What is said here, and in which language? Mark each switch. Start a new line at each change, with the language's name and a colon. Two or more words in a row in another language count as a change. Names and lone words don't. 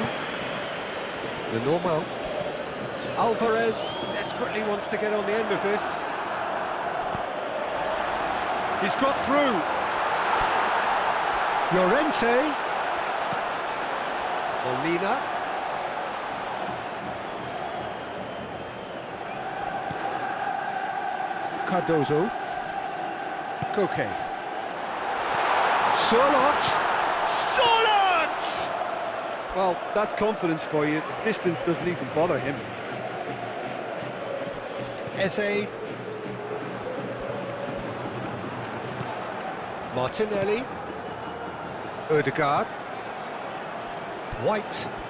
English: The normal. Alvarez desperately wants to get on the end of this. He's got through. Llorente. Molina. Cardozo. Koke. Sorloth. Well, that's confidence for you. Distance doesn't even bother him. Eze. Martinelli. Odegaard. White.